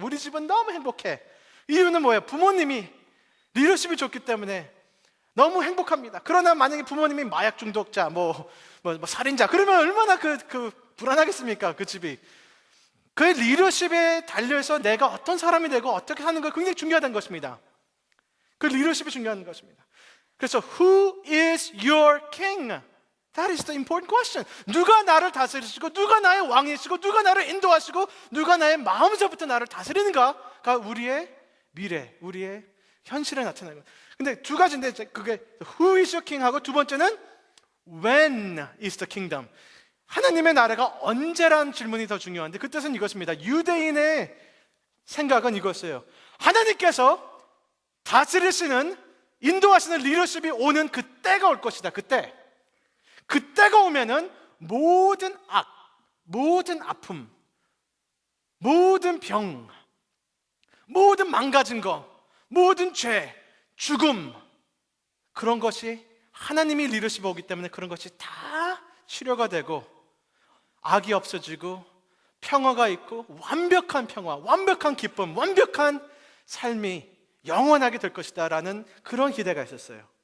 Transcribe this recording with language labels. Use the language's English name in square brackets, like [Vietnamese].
[Korean] 우리 집은 너무 행복해. 이유는 뭐예요? 부모님이 리더십이 좋기 때문에 너무 행복합니다. 그러나 만약에 부모님이 마약 중독자, 살인자, 그러면 얼마나 불안하겠습니까? 그 집이. 그 리더십에 달려서 내가 어떤 사람이 되고 어떻게 사는 거 굉장히 중요하다는 것입니다. 그 리더십이 중요한 것입니다. 그래서 [English] Who is your king? That is the important question. [Korean] 누가 나를 다스리시고, 누가 나의 왕이시고, 누가 나를 인도하시고, 누가 나의 마음에서부터 나를 다스리는가가 우리의 미래, 우리의 현실에 나타나는 거예요. 근데 두 가지인데, 그게 [English] Who is your king [Korean] 하고 두 번째는 [English] When is the kingdom? [Korean] 하나님의 나라가 언제라는 질문이 더 중요한데, 그 뜻은 이것입니다. 유대인의 생각은 이것이에요. 하나님께서 다스리시는, 인도하시는 리더십이 오는 그때가 올 것이다. 그때가 오면은 모든 악, 모든 아픔, 모든 병, 모든 망가진 거, 모든 죄, 죽음, 그런 것이 하나님이 리더십이 오기 때문에 그런 것이 다 치료가 되고 악이 없어지고 평화가 있고 완벽한 평화, 완벽한 기쁨, 완벽한 삶이 영원하게 될 것이다 라는 그런 기대가 있었어요.